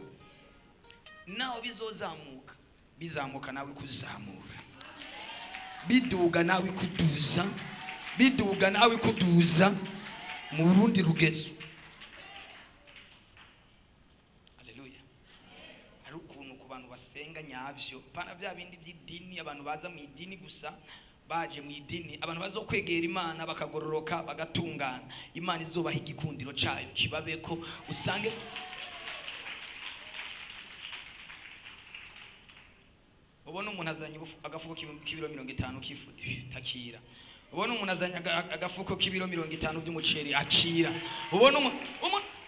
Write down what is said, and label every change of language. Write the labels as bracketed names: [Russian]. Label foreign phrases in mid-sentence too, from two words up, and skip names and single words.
[Rundi] Naho bizozamuka, bizamuka nawe kuzamura, biduga nawe kuduza, biduga nawe kuduza mu Burundi rugezo. Haleluya. Ari ukuntu ku bantu basenga nyavyo, pana bya bindi by'idini, abantu baza mu idini gusa, baje mu idini, abantu bazokwegera Imana bakagororoka bagatungana, Imana izobaha igikundiro cyayo kibabeko. Usange ubona umuntu azanye agafuko k'ibiro 50 kifu takira, ubona umuntu azanye agafuko k'ibiro 50 by'umuceri akira, ubona umuntu.